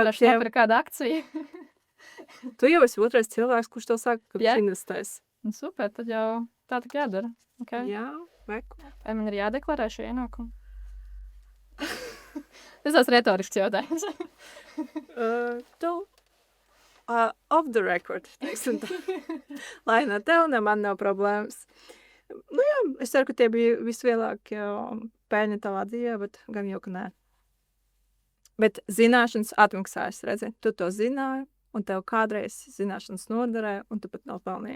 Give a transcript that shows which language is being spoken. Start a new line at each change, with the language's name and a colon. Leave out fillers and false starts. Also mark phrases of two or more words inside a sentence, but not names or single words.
Latvian: Varēšu nopirkt kādu akciju. tu jau esi otrais cilvēks, kurš tev saka, ka Jā. viņš investēs. Nu, super, tad jau tā tik jādara. Okay. Jā, veku. Vai man ir jādeklarē šie ienākumi? Tas ir retorisks jautājums.
English: Tu off the record,
Latvian: teiksim tā. Lai no tev, ne man nav problēmas. Nu jā, es ceru, ka tie bija vislielākie peļņa tavā dzīvē, bet gan jau, ka nē. Bet zināšanas atmaksājas, redzi, tu to zināji, un tev kādreiz zināšanas noderēja, un tu pat nopelnīji.